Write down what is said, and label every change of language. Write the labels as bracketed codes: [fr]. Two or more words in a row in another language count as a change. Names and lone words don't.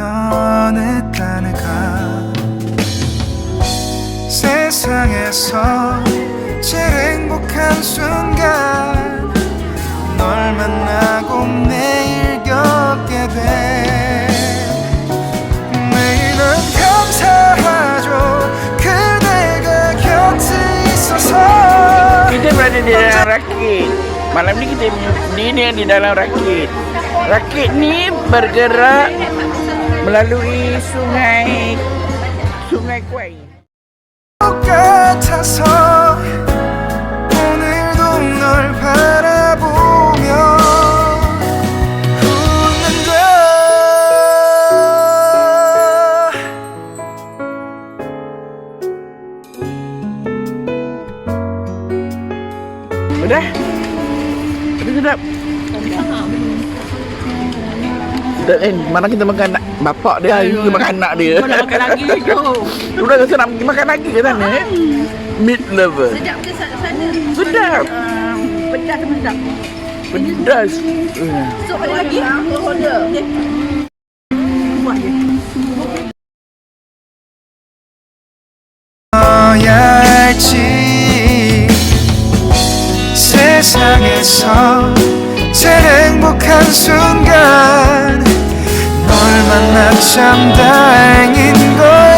[ko] 변했다는가 세상에서 제일 행복한 순간 널 만나고 매일 겪게 돼 매일은 감사하죠 그대가 곁에 있어서 [ms] Kita berada di dalam rakit. Malam ni kita dinner di dalam rakit. Rakit ni bergerak melalui sungai Kwai. [ko] 같아서 오늘도 널 바라보며 웃는다 [ms] Udah? Udah sedap. Sedap kan? Mana kita makan bapak dia, kita makan anak dia. Kau nak makan lagi tu. Udah rasa nak pergi makan lagi ke sana? [en] Meat lover. [ms] Sedap ke sana? Sedap. Pedas ke sedap? Pedas. Sup ada lagi? Order. Buat je. [ko] 너야 알지 세상에서 제일 행복한 순간 널 만나 참 다행인 걸